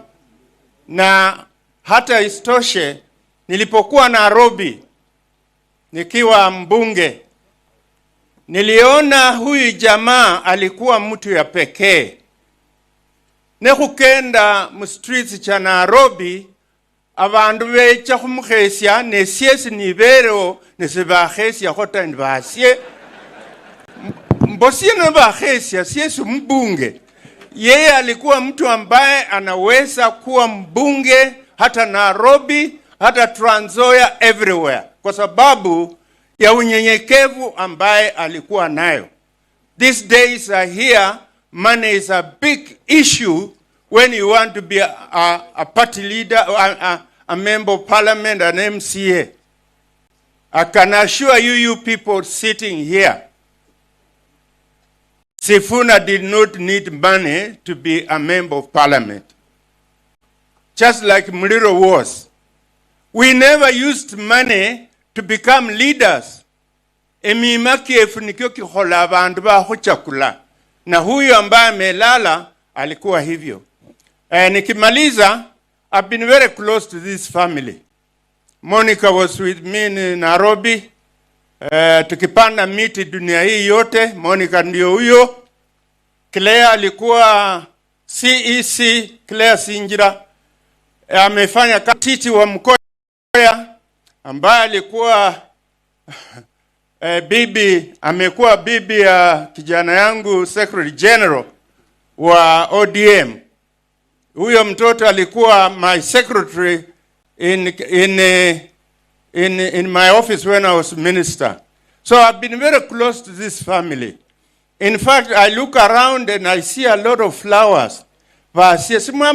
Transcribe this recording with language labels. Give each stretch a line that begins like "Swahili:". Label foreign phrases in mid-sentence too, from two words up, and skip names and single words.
Swahili: Na hata istoshe, nilipokuwa Nairobi nikiwa mbunge, niliona huyu jamaa alikuwa mtu ya pekee.
Luyia: Nekukenda mu streets cha Nairobi, abandu becha kumukhesia nesiesi nibero nesibakhesia khota ndibasye mbosie nibakhesia siesi mbunge.
Swahili: Yeye alikuwa mtu ambaye anaweza kuwa mbunge hata Nairobi, hata Trans Nzoia, everywhere, kwa sababu ya unyenyekevu ambaye alikuwa nayo.
English: These days are here, money is a big issue when you want to be a party leader, a member of parliament, an MCA. I can assure you people sitting here, Sifuna did not need money to be a member of parliament. Just like Mliro was. We never used money to become leaders.
Luyia: Emimaki efunikio kihola abandu ba chakula.
Swahili: Na huyu ambaye melala alikuwa hivyo. Nikimaliza,
English: I've been very close to this family. Monica was with me in Nairobi.
Swahili: Tukipanda miti dunia hii yote, Monica ndio huyo. Claire alikuwa CEC, Claire Sinjira. Amefanya titi wa Mkoya, ambaye alikuwa amekuwa bibi ya kijana yangu
English: Secretary General
Swahili: wa ODM. Huyo mtoto alikuwa
English: my secretary in my office when I was minister. So I've been very close to this family. In fact, I look around and I see a lot of flowers. Flowers.